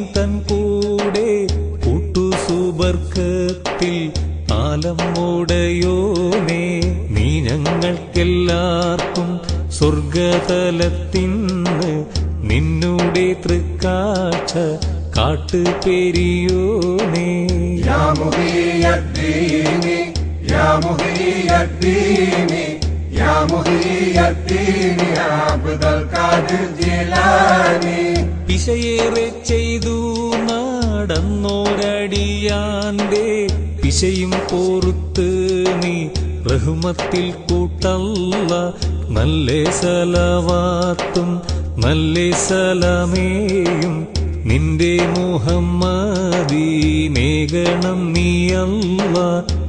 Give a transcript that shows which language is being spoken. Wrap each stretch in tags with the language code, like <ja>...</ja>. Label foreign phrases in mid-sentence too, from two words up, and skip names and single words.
<ml>തൻ കൂടെ കൂട്ടുസുബർക്കത്തിൽ ആലം ഓടയോനേ നീ ഞങ്ങൾക്കെല്ലാവർക്കും സ്വർഗതലത്തിന്ന് നിന്നുടെ തൃക്കാഴ്ച കാട്ടുപെരിയോനേ</ml> <ar>يا محيي الدين يا محيي الدين يا محيي الدين يا عبد القادر جيلاني</ar> <ml>പിശയേറെ ചെയ്തു നടന്നോരടിയാന്റെ പിശയും പോറുത്ത് നീ റഹ്മത്തിൽ കൂട്ടല്ല നല്ല സലവാത്തും നല്ല സലാമേയും നിന്റെ മുഹമ്മദീനേകണം നീ അല്ലാഹ്</ml>